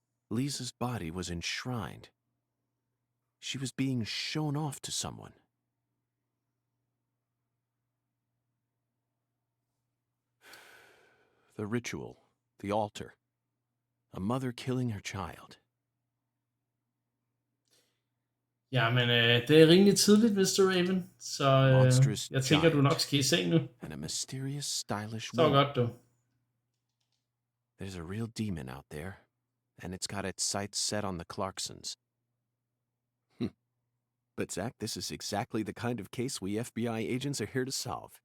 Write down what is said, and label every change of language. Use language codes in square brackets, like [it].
[en] Lisa's body was enshrined. She was being shown off to someone. The ritual, the altar. A mother killing her child. [da] Jamen, det er rimelig tidligt, Mr. Raven, så jeg tænker, du nok skal i seng nu. [en] And a mysterious, stylish [da] Så godt, du. [en] There's a real demon out there, and it's got its sights set on the Clarksons. But Zach, this is exactly the kind of case we FBI agents are here to solve.